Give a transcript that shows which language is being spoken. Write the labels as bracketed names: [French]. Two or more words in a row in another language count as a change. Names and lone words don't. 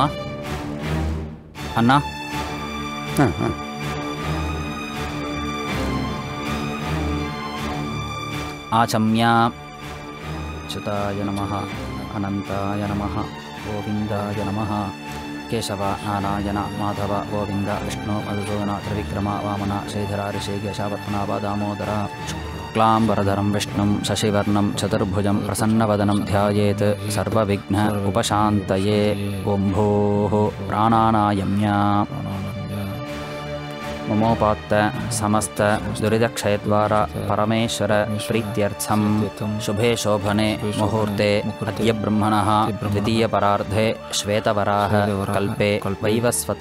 [Sanskrit] अण्णा आचम्या सुताय नमः, अनन्ताय नमः, गोविन्दाय नमः, केशव नारायण माधव गोविन्द विष्णु मधुसूदन त्रिविक्रम वामन श्रीधर हृषीकेश पद्मनाभ दामोदर क्लांबरधरं विष्णुं शशिवर्णं चतुर्भुजं प्रसन्नवदनं ध्यायेत् सर्वविघ्न उपशान्तये। ओं भूः प्राणानायम्या ममोपात्त समस्त दुरितक्षयद्वारा परमेश्वर प्रीत्यर्थं शुभे शोभने मुहूर्ते अद्य ब्रह्मणः द्वितीयपरार्धे श्वेतवराह कल्पे वैवस्वत